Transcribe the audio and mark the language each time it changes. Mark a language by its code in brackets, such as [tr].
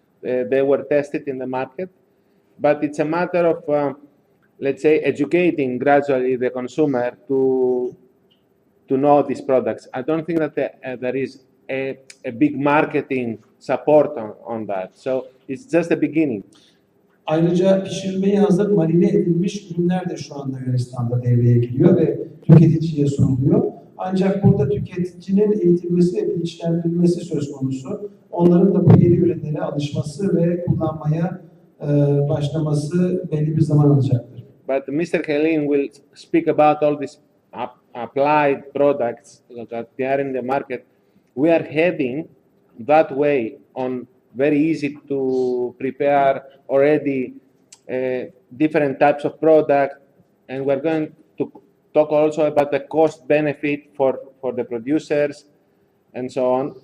[en] They were tested in the market, but it's a matter of let's say educating gradually the consumer to know these products. I don't think that there is a big marketing support on that. So it's just the beginning. [tr] Ayrıca pişirmeye hazır marine edilmiş ürünler de şu anda Yunanistan'da devreye giriyor ve tüketiciye sunuluyor. Ancak burada tüketicinin eğitilmesi ve bilinçlendirilmesi söz konusu. Onların da bu yeni ürünlere alışması ve kullanmaya başlaması belli bir zaman alacaktır. [en] But Mr. Helin will speak about all these applied products that they are in the market. We are heading that way on very easy to prepare already different types of product, and we're going to talk also about the cost benefit for the producers and so on.